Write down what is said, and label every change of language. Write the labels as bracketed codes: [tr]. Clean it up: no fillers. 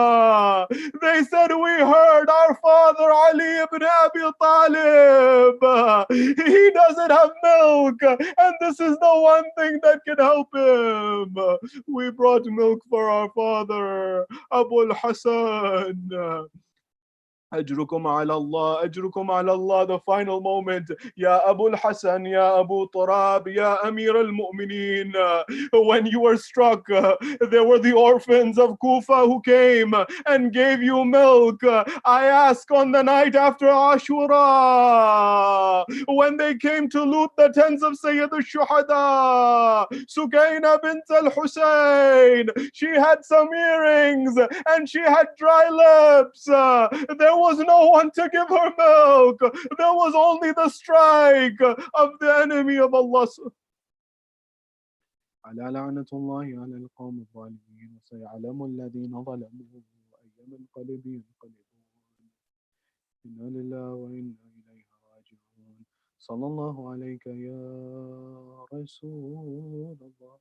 [en] They said, we heard our father Ali ibn Abi Talib. He doesn't have milk, and this is the one thing that can help him. We brought milk for our father, Abu al-Hasan. [ar] أجركم على الله أجركم على الله. [en] The final moment. Ya Abu al-Hasan, Ya Abu Turab, Ya Amir al-Mu'mineen. When you were struck, there were the orphans of Kufa who came and gave you milk. I ask on the night after Ashura, when they came to loot the tents of Sayyid al-Shuhada, Sukayna bint al-Husayn, she had some earrings and she had dry lips. There was no one to give her milk. There was only the strike of the enemy of Allah. [ar] على لعنة الله على القوم الظالمين وسيعلم الذين ظلموا أي منقلب ينقلبون إنا لله وإنا إليه راجعون صلى الله عليك يا رسول الله